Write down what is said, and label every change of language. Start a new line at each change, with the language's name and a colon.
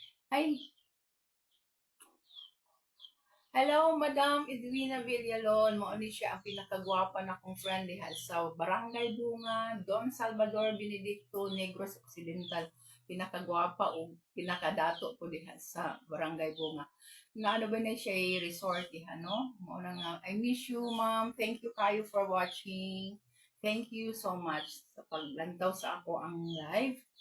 English: Ay, hello, Madam Edwina Villalon.
Cebuano: Mao ni siya ang pinakagwapa na kong friend diha sa Barangay Bunga, Don Salvador Benedicto, Negros Occidental. Pinakagwapa o pinakadato po diha sa Barangay Bunga. Naano ba na siya resort diha, no? Mao na nga,
English: I miss you, ma'am. Thank you kayo for watching. Thank you so much
Cebuano: sa paglantaw sa ako ang live.